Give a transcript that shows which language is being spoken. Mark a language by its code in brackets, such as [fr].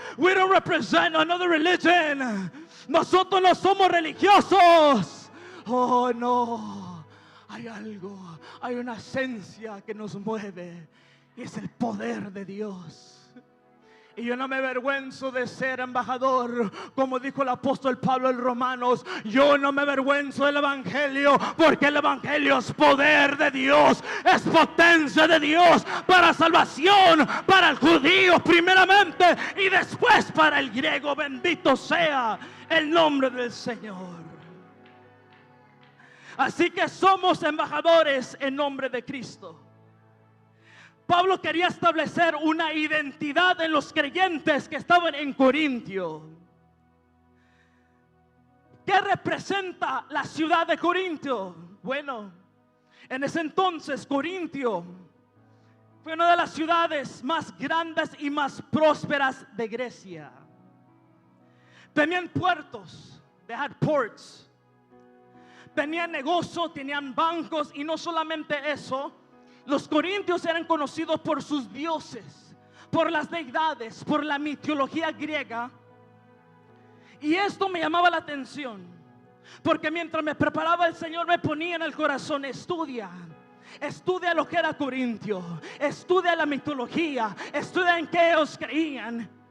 [en] We don't represent another religion. [es] Nosotros no somos religiosos. Oh no, hay algo, hay una esencia que nos mueve, y es el poder de Dios. Y yo no me avergüenzo de ser embajador, como dijo el apóstol Pablo en Romanos. Yo no me avergüenzo del evangelio, porque el evangelio es poder de Dios, es potencia de Dios para salvación, para el judío primeramente y después para el griego. Bendito sea el nombre del Señor. Así que somos embajadores en nombre de Cristo. Pablo quería establecer una identidad en los creyentes que estaban en Corintio. ¿Qué representa la ciudad de Corintio? Bueno, en ese entonces Corintio fue una de las ciudades más grandes y más prósperas de Grecia. Tenían puertos, [en] they had ports. [es] Tenían negocio, tenían bancos, y no solamente eso. Los corintios eran conocidos por sus dioses, por las deidades, por la mitología griega. Y esto me llamaba la atención, porque mientras me preparaba el Señor me ponía en el corazón: estudia lo que era Corintio, estudia la mitología, estudia en qué ellos creían.